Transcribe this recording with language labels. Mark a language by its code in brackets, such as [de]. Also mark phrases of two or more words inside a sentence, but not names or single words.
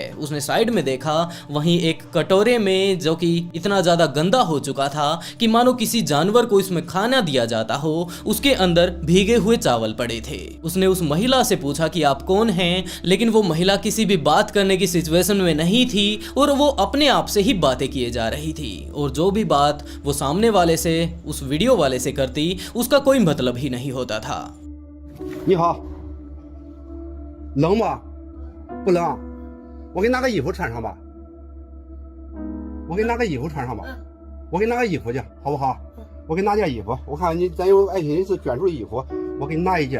[hi] उसने साइड में देखा, वहीं एक कटोरे में जो कि इतना ज्यादा गंदा हो चुका था कि मानो किसी जानवर को इसमें खाना दिया जाता हो, उसके अंदर भीगे हुए चावल पड़े थे। उसने उस महिला से पूछा कि आप कौन हैं, लेकिन वो महिला किसी भी बात करने की सिचुएशन में नहीं थी और वो अपने आप से ही बातें किए जा रही थी। और जो भी बात वो सामने वाले से, उस वीडियो वाले से करती, उसका कोई मतलब ही नहीं होता था। [zh] 你好，冷吗？不冷，我给你拿个衣服穿上吧。我给你拿个衣服穿上吧。我给你拿个衣服去，好不好？我给你拿件衣服，我看你咱有爱心人士捐助衣服，我给你拿一件。